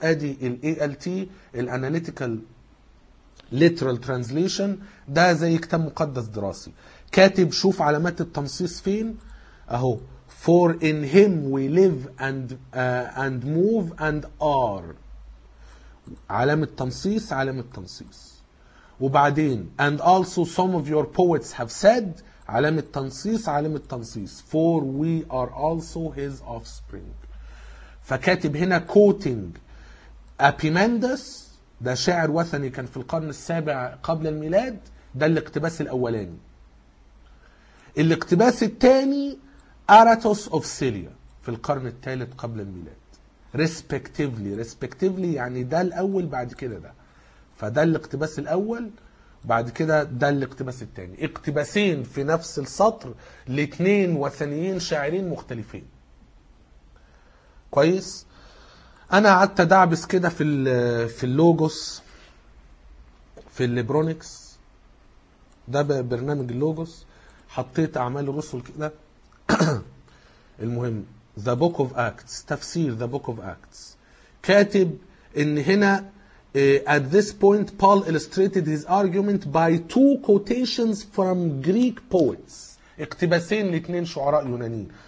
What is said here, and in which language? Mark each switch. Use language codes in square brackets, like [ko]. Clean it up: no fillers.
[ar] أدي الـ ALT الـ Analytical Literal Translation، ده زي كتاب مقدس دراسي، كاتب شوف علامات التنصيص فين أهو: [en] For in him we live and move and are. [ar] علامة تنصيص. وبعدين [en] and also some of your poets have said، [ar] علامة تنصيص. [en] For we are also his offspring. [ar] فكاتب هنا quoting Epimandus، ده شاعر وثني كان في القرن السابع قبل الميلاد، ده الاقتباس الأولاني. الاقتباس الثاني Aratus of Syria في القرن الثالث قبل الميلاد، respectively يعني ده الأول بعد كده ده، فده الاقتباس الأول بعد كده ده الاقتباس الثاني، اقتباسين في نفس السطر لاثنين وثنيين شاعرين مختلفين. كويس. أنا عدت دعبس كده في اللوجوس في الليبرونيكس، ده برنامج اللوجوس، حطيت أعمال الرسل كده. المهم [en] The Book of Acts، [ar] تفسير [en] The Book of Acts، [ar] كاتب إن هنا [en] at this point Paul illustrated his argument by two quotations from Greek poets، [ar] اقتباسين لاثنين شعراء يونانيين.